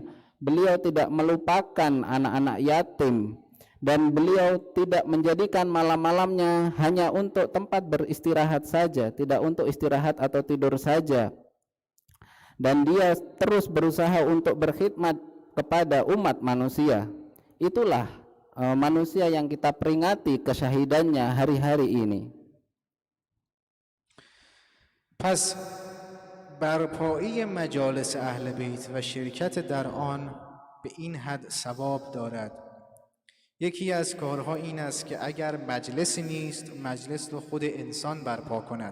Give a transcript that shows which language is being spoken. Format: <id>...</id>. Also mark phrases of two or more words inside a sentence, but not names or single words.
<id>Beliau tidak melupakan anak-anak yatim, dan beliau tidak menjadikan malam-malamnya hanya untuk tempat beristirahat saja, tidak untuk istirahat atau tidur saja. Dan dia terus berusaha untuk berkhidmat kepada umat manusia. Itulah manusia yang kita peringati kesyahidannya hari-hari ini.</id> <fa>پس برپایی مجالس اهل بیت و شرکت در آن به این حد ثواب دارد. یکی از کارها این است که اگر مجلسی نیست، مجلس رو خود انسان برپا کند.</fa>